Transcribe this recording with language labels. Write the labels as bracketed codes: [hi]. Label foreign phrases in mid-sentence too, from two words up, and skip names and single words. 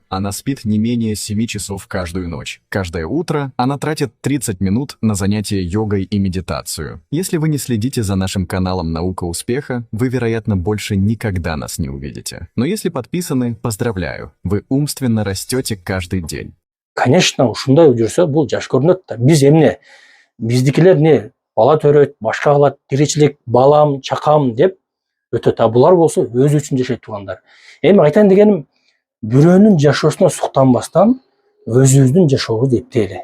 [ru] Она спит не менее 7 часов каждую ночь. Каждое утро она тратит 30 минут на занятия йогой и медитацию. Если вы не следите за нашим каналом «Наука успеха», вы, вероятно, больше никогда нас не увидите. Но если подписаны, поздравляю, вы умственно растете каждый день. Конечно, [ky] ушундай жүрсө бул жаш көрүнөт да. Биз эмне? Биздикилер не? Бала төрөйт, башка кылат, тиричилик, балам, чакам деп өтөт. Булар болсо өзү үчүн жашайт туугандар. Эми айтайын дегеним, бирөөнүн жашоосуна суктанбастан өзүбүздүн жашообузду эптейли.